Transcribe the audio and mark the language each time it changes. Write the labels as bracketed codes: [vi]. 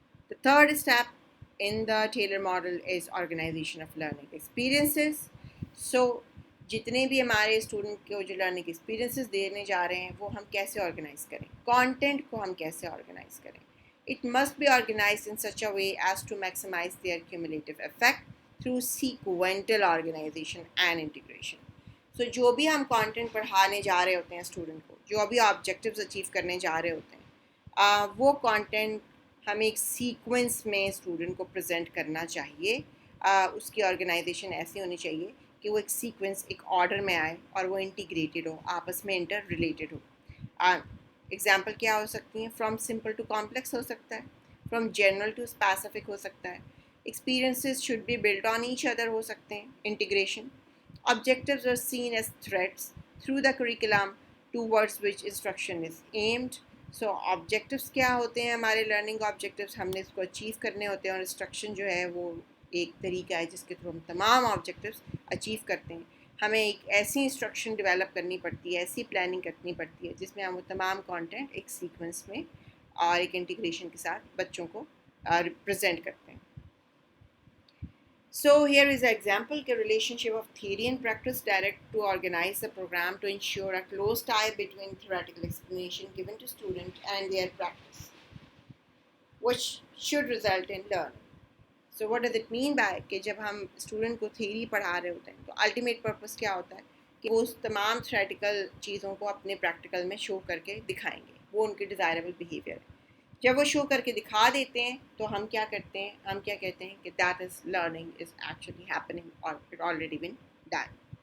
[en] The third step in the Taylor model is organization of learning experiences. [ur] So جتنے بھی ہمارے student کو جو لرننگ ایکسپیرینسز دینے جا رہے ہیں وہ ہم کیسے آرگنائز کریں, کانٹینٹ کو ہم کیسے آرگنائز کریں. [en] It must be organized in such a way as to maximize their cumulative effect through sequential organization and integration. [ur] So جو بھی ہم کانٹینٹ پڑھانے جا رہے ہوتے ہیں اسٹوڈنٹ کو, جو بھی آبجیکٹیوز اچیو کرنے جا رہے ہوتے ہیں, وہ کانٹینٹ ہمیں ایک سیکوینس میں اسٹوڈنٹ کو پریزنٹ کرنا چاہیے. اس کی آرگنائزیشن ایسی ہونی چاہیے کہ وہ ایک سیکوینس, ایک آرڈر میں آئے اور وہ انٹیگریٹڈ ہو, آپس میں انٹر ریلیٹڈ ہو. ایگزامپل کیا ہو سکتی ہیں؟ [en] from simple to complex [ur] ہو سکتا ہے, [en] from general to specific [ur] ہو سکتا ہے. [en] experiences should be build on each other [ur] ہو سکتے ہیں. [en] Integration, objectives are seen as threads through the curriculum towards which instruction is aimed. [ur] So objectives کیا ہوتے ہیں؟ ہمارے لرننگ آبجیکٹیوز ہم نے اس کو اچیو کرنے ہوتے ہیں, اور انسٹرکشن جو ہے وہ ایک طریقہ ہے جس کے تھرو ہم تمام آبجیکٹیوز اچیو کرتے ہیں. ہمیں ایک ایسی انسٹرکشن ڈیولپ کرنی پڑتی ہے, ایسی پلاننگ کرنی پڑتی ہے جس میں ہم وہ تمام کانٹینٹ ایک سیکوینس میں اور ایک انٹیگریشن کے ساتھ بچوں کو ریپرزینٹ کرتے ہیں. [en] So here is an example کہ relationship of theory and practice direct to organize the program to ensure a close tie between theoretical explanation given to student and their practice, which should result in learning. So what does it mean by [ur] کہ جب ہم student کو theory پڑھا رہے ہوتے ہیں تو ultimate purpose کیا ہوتا ہے کہ وہ اس تمام تھیوریٹیکل چیزوں کو اپنے پریکٹیکل میں شو کر کے دکھائیں گے. وہ ان کے ڈیزائربل بیہیویئر ہے. جب وہ شو کر کے دکھا دیتے ہیں تو ہم کیا کرتے ہیں, ہم کیا کہتے ہیں کہ [en] That is learning is actually happening اور it already been done.